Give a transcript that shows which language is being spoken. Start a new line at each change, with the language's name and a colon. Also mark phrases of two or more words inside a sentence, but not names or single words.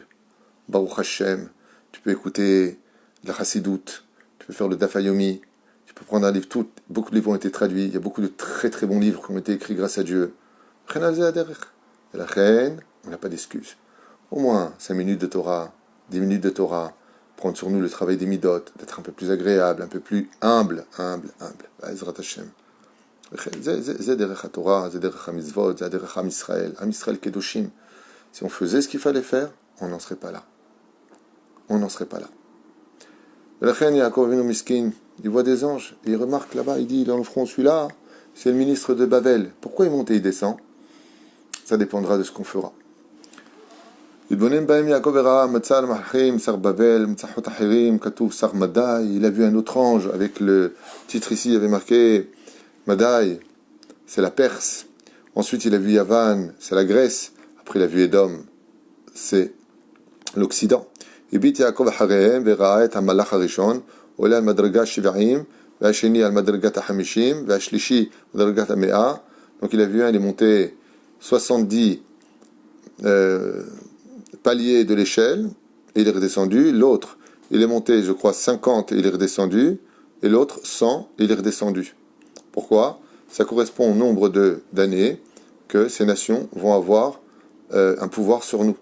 Hebrew: ברוך השם,
French: tu peux écouter la Chassidoute, tu peux faire le
Hebrew: דף יומי,
French: tu peux prendre un livre, beaucoup de livres ont été traduits, il y a beaucoup de très très bons livres qui ont été écrits grâce à Dieu. Et la reine, on n'a pas d'excuses. Au moins 5 minutes de Torah, 10 minutes de Torah, prendre sur nous le travail des midot, d'être un peu plus agréable, un peu plus humble.
Hebrew: עזרת השם.
French: C'est
Hebrew: דרך התורה,
French: c'est
Hebrew: דרך המצוות,
French: c'est
Hebrew: דרך עם ישראל קדושים.
French: Si on faisait ce qu'il fallait faire, on n'en serait pas là. On n'en serait pas là. La reine
Hebrew: יעקב אבינו
French: Miskin, il voit des anges, et il remarque là-bas, il dit, dans le front, celui-là, c'est le ministre de Babel. Pourquoi il monte et il descend? Ça dépendra de ce qu'on fera. Il a vu un autre ange avec le titre ici, il avait marqué Madai, c'est la Perse. Ensuite, il a vu Yavan, c'est la Grèce. Après, il a vu Édom, c'est l'Occident.
Hebrew: הביט יעקב אחריהם וראה את המלאך הראשון עולה על מדרגה 70 והשני על מדרגת ה-50 והשלישי מדרגת ה-100.
French: Donc il a vu un, il est monté 70 paliers de l'échelle et il est redescendu. L'autre, il est monté, je crois, 50 et il est redescendu. Et l'autre, 100 et il est redescendu. Pourquoi? Ça correspond au nombre d'années que ces nations vont avoir un pouvoir sur nous.